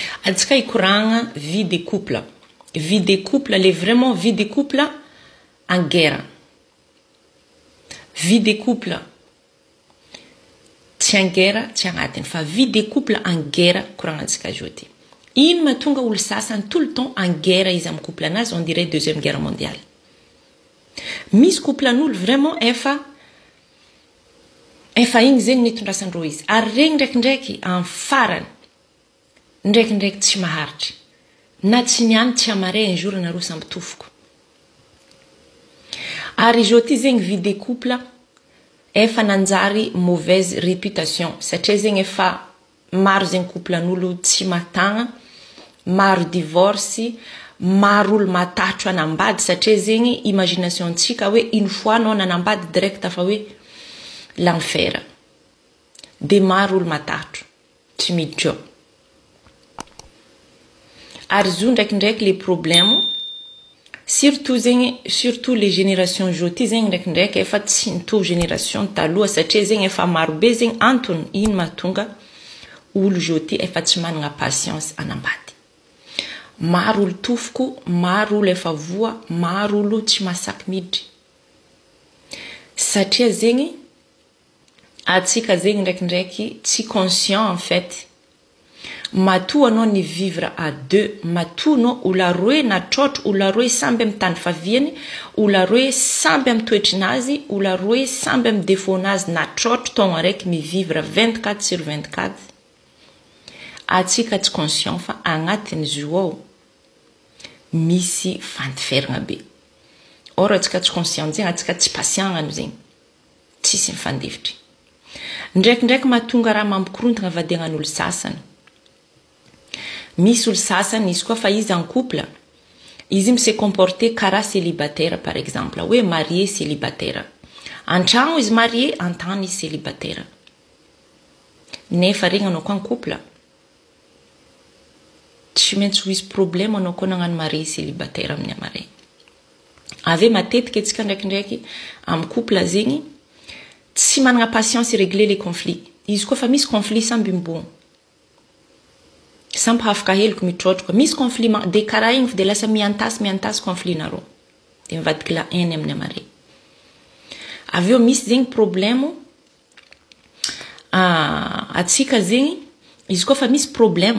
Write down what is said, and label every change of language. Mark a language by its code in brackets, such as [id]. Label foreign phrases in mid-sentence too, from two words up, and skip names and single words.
[mg] Atsika ikoragna [fr] vie de couple. Vie de couple, elle est vraiment vie de couple en guerre. Vie de couple. Tiens guerre, tiens atten. Fa vie de couple en guerre, [mg] koragna atsika joti. Ino mahatonga olo sasany [fr] tout le temps en guerre [mg] izy am couple anazy, [fr] on dirait deuxième guerre mondiale. [mg] Misy couple an'olo vraiment efa igny zegny nitondrasandreo izy. Ary regny ndraikindraiky am farany ndraikindraiky tsy maharitry. Na tsy niany tsy amare [fr] un jour [mg] nareo samby tofoko. Ary izy ty zegny [fr] vie de couple [mg] efa nanjary [fr] mauvaise réputation [mg] satria zegny efa maro zegny couple an'olo tsy matagna, maro divorce, maro olo matatro anambady satria zegny imagination tsika hoe [fr] une fois [mg] anao nanambady direct fa hoe l'enfer. De maro olo matatro tsy miditra eo. Ary zo ndraikindraiky [fr] les problèmes surtout les générations [mg] joti zegny ndraikindraiky efa tsy nitovy génération taloha satria zegny efa maro be zegny antony ino mahatonga olo joti efa tsy managna patience anambady. Maro olo tofoko, maro olo efa voa, maro olo tsy masaky miditry. Satria zegny atsika zegny ndraikindraiky tsy [fr] conscient en fait. [mg] Matoa anao ni [fr] vivre à deux, [mg] matoa anao ola roe na trotro, ola roe samby am tany faviany, ola roe samby am toetrinazy, ola roe samby am défaunazy na trotro taogno araiky mi [fr] vivre 24 sur 24. [mg] Atsika tsy conscient fa agnatiny zo ao misy fandiferagna be. Or atsika tsy conscient zegny, atsika tsy patient ano zegny. Tsisy mifandefitry. Ndraikindraiky mahatonga raha mampikorontagna vadiagnan'olo sasany. Misy olo sasany izy koa fa izy [fr] en couple, [mg] izy mi [fr] se comporter [mg] karaha célibataire [fr] par exemple, hoe marié célibataire. [mg] Antragno izy marié, antany izy célibataire. Nefa regny anao koa [fr] en couple. [mg] Tsy maintsy ho izy problème anao koa nagnano [fr] marié célibataire [mg] amin'ny amare. Ave matetika antsika ndraikindraiky am couple zegny tsy managna patience [fr] régler les conflits. [mg] Izy koa fa misy conflit samby mibogno. Samby hafaka heloko mitrotroka. Misy conflit de karaha igny de lasa miantasy conflit nareo. De mivadiky [fr] la haine [mg] amin'ny amare. Aveo misy zegny problème atsika zegny izy koa fa misy problème.